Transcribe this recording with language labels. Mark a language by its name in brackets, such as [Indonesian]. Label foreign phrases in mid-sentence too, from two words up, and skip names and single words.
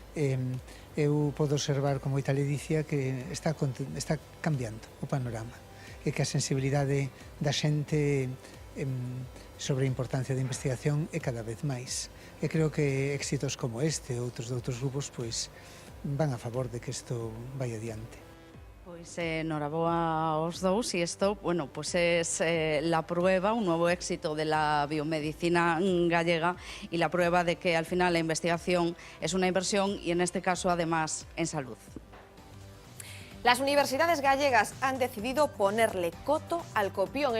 [Galician] Eu podo observar con moita ledicia que está cambiando o panorama e que a sensibilidade da xente sobre a importancia da investigación é cada vez máis. E creo que éxitos como este e outros de outros grupos pois van a favor de que isto vai adiante. Pois enhoraboa aos dous, e isto, [Spanish] bueno, pues es la prueba, un nuevo éxito de la biomedicina gallega y la prueba de que al final la investigación es una inversión y en este caso además en salud. Las universidades gallegas han decidido ponerle coto al copión.